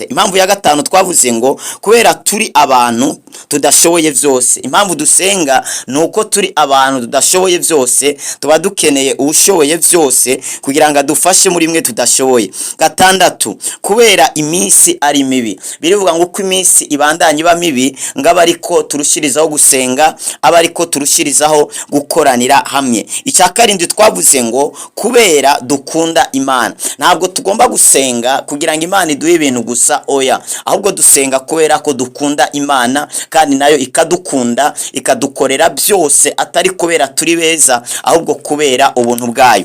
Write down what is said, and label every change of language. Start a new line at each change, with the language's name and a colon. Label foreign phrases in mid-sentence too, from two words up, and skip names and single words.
Rundi: Impamvu ya gatanu twavuze ngo kubera turi abantu tudashoboye vyose. Impamvu dusenga nuko turi abantu tudashoboye vyose, tuba dukeneye ubushoboye vyose kugira ngo adufashe muri mwe tudashoboye. Gatandatu, kubera iminsi ari mibi. Birivuga ngo uko iminsi ibandanye iba mibi, ngaba ariko turushirizaho gusenga, aba ariko turushirizaho gukoranira hamwe.
Kinyarwanda: Icya karindwi twavuze ngo kubera dukunda Imana. Ntabwo tugomba gusenga kugira ngo Imana iduhe ibintu gusa, oya, ahubwo dusenga kubera ko dukunda Imana, kandi nayo ikadukunda ikadukorera byose, atari kubera turi beza, ahubwo kubera ubuntu bwayo.